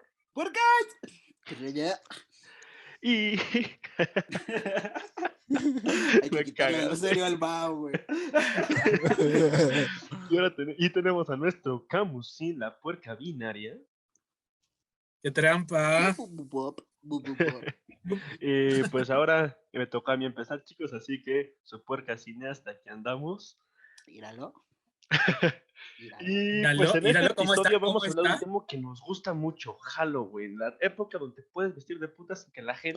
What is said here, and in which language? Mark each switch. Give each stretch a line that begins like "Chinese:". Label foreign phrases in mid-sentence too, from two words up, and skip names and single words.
Spanish: ¿Por qué? Pero ya, Y hay que Me quitarle cagas. lo serio al Mau, güey. y tenemos a nuestro Camusín, la puerca binaria. ¡Qué trampa! Bu, bu, bop, bu, bu, bop. Y pues ahora me toca a mí empezar, chicos, así que su puerca cineasta, aquí andamos. Míralo. Míralo. Y Míralo, pues en este míralo, ¿cómo está? episodio vamos a ¿Cómo hablar de un está? tema que nos gusta mucho, Halloween, la época donde puedes vestir de puta sin que la gente